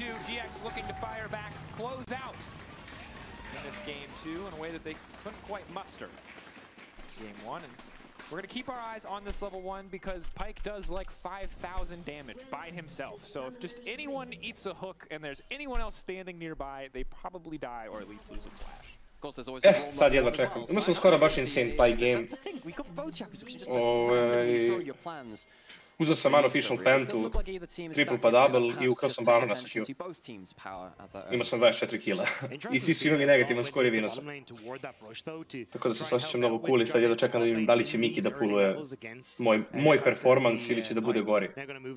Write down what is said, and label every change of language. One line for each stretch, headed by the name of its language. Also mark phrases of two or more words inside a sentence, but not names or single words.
English: GX looking to fire back, close out in this game 2 in a way that they couldn't quite muster game 1. And we're going to keep our eyes on this level 1 because Pyke does like 5,000 damage by himself. So if just anyone eats a hook and there's anyone else standing nearby, they probably die or at least lose a flash.
Serbian: Sad jedva čekam. Imao sam skoro baš insane Pyke game. Uzeo sam unofficial pentu, triple pa double i ukrao sam banana sa Q. Imao sam 24 kila. I svi su imali negativan skor i vino sam. Tako da se osjećam mnogo cool i sad jedva čekam da vidim da li će Miki da puluje moj performans ili će da bude gori.